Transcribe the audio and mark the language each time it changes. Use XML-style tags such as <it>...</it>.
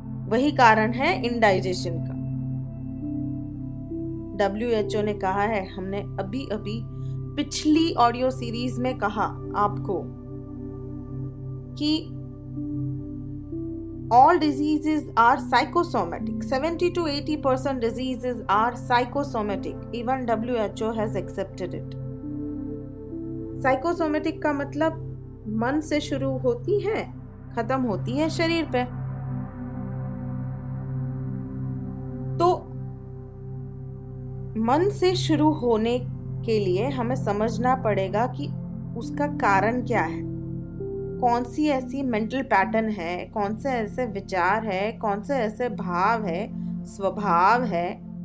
<hi>वही कारण है इनडाइजेशन का। WHO ने कहा है, हमने अभी अभी पिछली ऑडियो सीरीज में कहा आपको कि</hi> <en>all diseases are psychosomatic. 70 to 80% diseases are psychosomatic. Even WHO has accepted it.</en> <hi>Psychosomatic का मतलब मन से शुरू होती है, खत्म होती है शरीर पे। तो मन से शुरू होने के लिए हमें समझना पड़ेगा कि उसका कारण क्या है, कौन सी ऐसी मेंटल पैटर्न है, कौन से ऐसे विचार है, कौन से ऐसे भाव है, स्वभाव है।</hi>